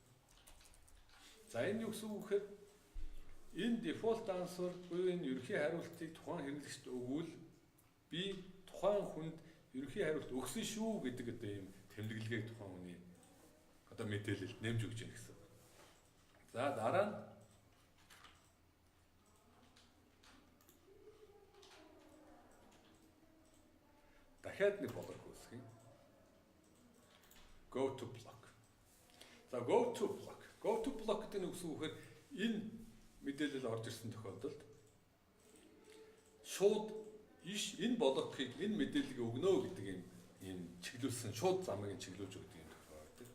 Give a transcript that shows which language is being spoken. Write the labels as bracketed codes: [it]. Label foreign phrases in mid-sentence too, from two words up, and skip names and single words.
[mn] За энэ юу гэсэн үг гэхээр энэ [en] default answer [mn] буюу энэ ерөнхий хариултыг тухайн хэрэглэгчд өгвөл би тухайн хүнд ерөнхий хариулт өгсөн шүү гэдэг одоо ийм тэмдэглэгийг тухайн хүний одоо мэдээлэл нэмж өгч яах гэсэн. За дараа нь дахиад нэг блок үүсгэн. [en] Go to block. За go to block. Go to block [mn] гэдэг нь үгсэн үхээр энэ мэдээлэл орж ирсэн тохиолдолд шууд энэ блокийг энэ мэдээллийг өгнө гэдэг юм чиглүүлсэн шууд замыг чиглүүлж өгдөг юм тохиолдол.